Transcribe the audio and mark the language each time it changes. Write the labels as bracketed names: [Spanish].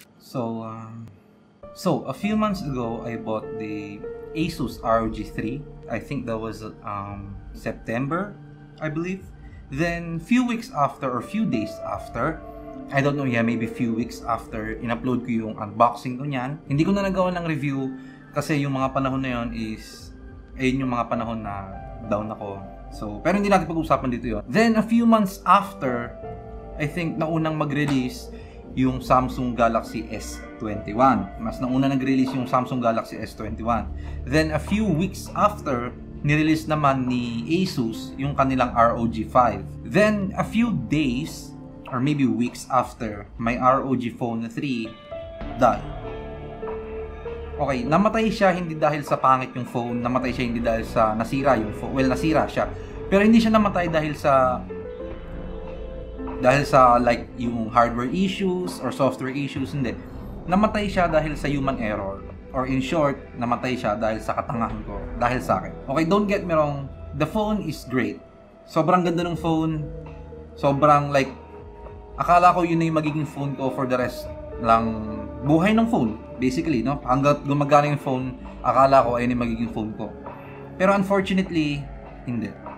[English] So a few months ago, I bought the Asus ROG 3. I think that was September, I believe. Then few weeks after or few days after, I don't know, yeah, maybe few weeks after, [Filipino] in-upload ko yung unboxing ko niyan. Hindi ko na nagawa ng review kasi yung mga panahon na yon is yung mga panahon na down ako. So, pero hindi natin pag-usapan dito yon. [English] Then a few months after, I think [Filipino] naunang mag-release yung [English] Samsung Galaxy S21. [Filipino] Mas nauna nag-release yung Samsung Galaxy S21. [English] Then a few weeks after, [Filipino] nirelease naman ni Asus yung kanilang ROG 5. [English] Then a few days or maybe weeks after, my ROG Phone 3 died. [Filipino] Okay, namatay siya hindi dahil sa pangit yung phone, namatay siya hindi dahil sa nasira yung phone. Well, nasira siya. Pero hindi siya namatay dahil sa like yung [English] hardware issues or software issues, [Filipino] hindi. Namatay siya dahil sa human error. [English] Or in short, [Filipino] namatay siya dahil sa katangahan ko, dahil sa akin. [English] Okay, don't get me wrong, the phone is great. [Filipino] Sobrang ganda ng phone. Sobrang like, akala ko yun na yung magiging phone ko [English] for the rest [Filipino] ng buhay ng phone. Basically, no? Hanggat gumagana yung phone, akala ko ayun yung magiging phone ko. Pero unfortunately, hindi.